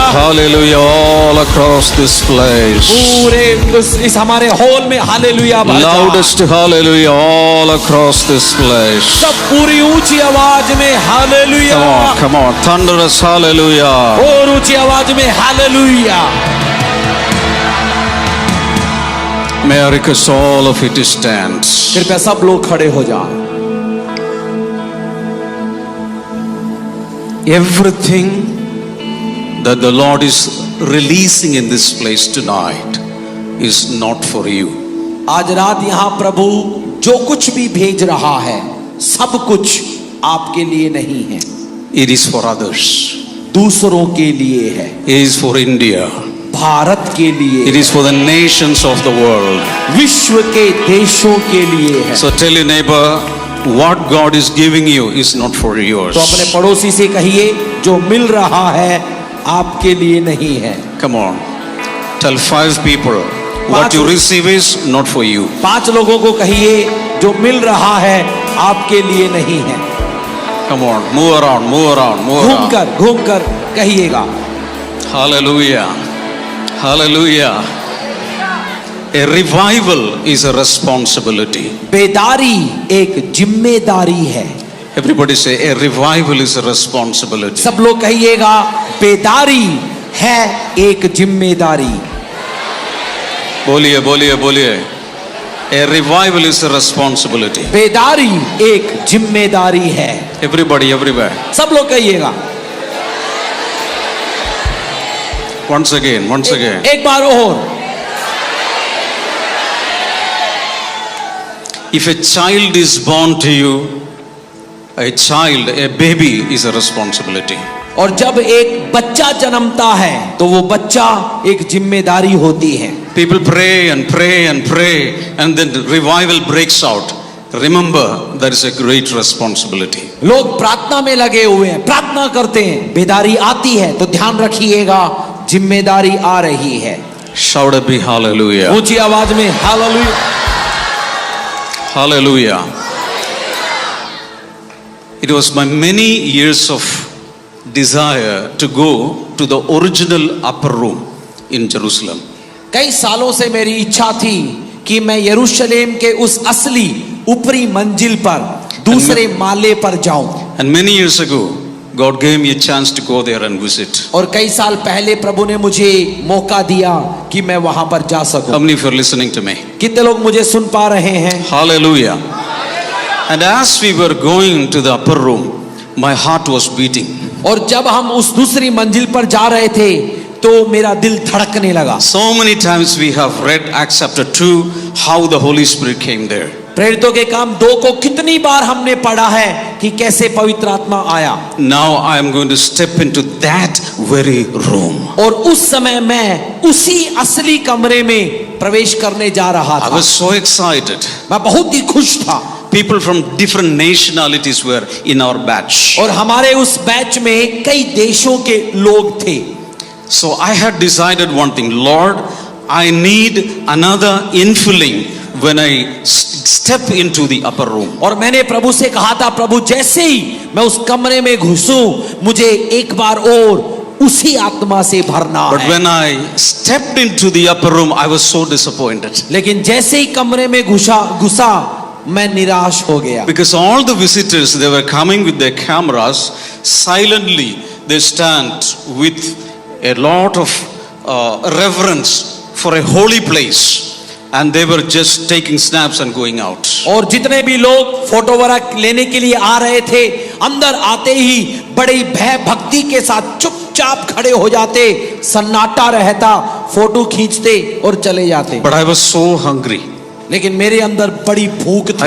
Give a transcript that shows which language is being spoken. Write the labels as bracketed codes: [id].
[en] Hallelujah all across this place. [hi] पूरे इस हमारे हॉल में हालेलुया भर जाए। [en] Loudest hallelujah all across this place. [hi] सब पूरी ऊंची आवाज में hallelujah. [en] Come on, thunderous hallelujah. [hi] और ऊंची आवाज में hallelujah. [en] May I request all of you to stand. [hi] कृपया सब लोग खड़े हो जाएं। [en] Everything that the Lord is releasing in this place tonight is not for you. [hi] आज रात यहाँ प्रभु जो कुछ भी भेज रहा है सब कुछ आपके लिए नहीं है। [en] It is for others. [hi] दूसरों के लिए है। [en] It is for India. [hi] Bharat के लिए। [en] It is for the nations of the world. [hi] विश्व के देशों के लिए है। [en] So tell your neighbor, what God is giving you is not for yours. [hi] तो अपने पड़ोसी से कहिए जो मिल रहा है आपके लिए नहीं है। [en] Come on. Tell 5 people, what you receive is not for you. [hi] 5 लोगों को कहिए जो मिल रहा है आपके लिए नहीं है। [en] Come on, move around, move around, move around. [hi] घूमकर कहिएगा। [en] Hallelujah. Hallelujah. A revival is a responsibility. [hi] बेदारी एक जिम्मेदारी है। [en] Everybody say, a revival is a responsibility. [hi] सब लोग कहिएगा बेदारी है एक जिम्मेदारी। बोलिए बोलिए बोलिए। [en] A revival is a responsibility. [hi] बेदारी एक जिम्मेदारी है। [en] Everybody, everywhere. [hi] सब लोग कहिएगा। [en] Once again, once again. [hi] एक बार और। [en] If a child is born to you, a baby is a responsibility. [hi] और जब एक बच्चा जन्मता है तो वो बच्चा एक जिम्मेदारी होती है। [en] People pray and pray and pray and then revival breaks out. Remember, there is a great responsibility. [hi] लोग प्रार्थना में लगे हुए हैं, प्रार्थना करते हैं, बेदारी आती है तो ध्यान रखिएगा जिम्मेदारी आ रही है। [en] Shout a big hallelujah. [hi] ऊंची आवाज में hallelujah. [en] Hallelujah. It was my many years of desire to go to the original upper room in Jerusalem. [hi] कई सालों से मेरी इच्छा थी कि मैं यरूशलेम के उस असली ऊपरी मंजिल पर दूसरे माले पर जाऊं। [en] And many years ago, God gave me a chance to go there and visit. [hi] और कई साल पहले प्रभु ने मुझे मौका दिया कि मैं वहां पर जा सकूं। [en] How many of you are listening to me? [hi] कितने लोग मुझे सुन पा रहे हैं? [en] Hallelujah. And as we were going to the upper room, my heart was beating. [hi] और जब हम उस दूसरी मंजिल पर जा रहे थे तो मेरा दिल धड़कने लगा। [en] So many times we have read Acts chapter 2, how the Holy Spirit came there. [hi] प्रेरितों के काम 2 को कितनी बार हमने पढ़ा है कि कैसे पवित्र आत्मा आया। [en] Now I am going to step into that very room. [hi] और उस समय मैं उसी असली कमरे में प्रवेश करने जा रहा [en] I [hi] था। [en] was so excited. [hi] मैं बहुत ही खुश था। [en] People from different nationalities were in our batch. [hi] और हमारे उस बैच में कई देशों के लोग थे। [en] So I had decided one thing, Lord, I need another infilling when I step into the upper room. [hi] और मैंने प्रभु से कहा था, प्रभु जैसे ही मैं उस कमरे में घुसूं मुझे एक बार और उसी आत्मा से भरना [en] But [hi] है। [en] when I stepped into the upper room, I was so disappointed. [hi] लेकिन जैसे ही कमरे में घुसा मैं निराश हो गया। [en] Because all the visitors, they were coming with their cameras, silently they stand with a lot of reverence for a holy place, and they were just taking snaps and going out. [hi] और जितने भी लोग photo वगैरह लेने के लिए आ रहे थे, अंदर आते ही बड़ी भय भक्ति के साथ चुपचाप खड़े हो जाते, सन्नाटा रहता, फोटो खींचते और चले जाते। [en] But I was so hungry. [hi] लेकिन मेरे अंदर बड़ी भूख थी।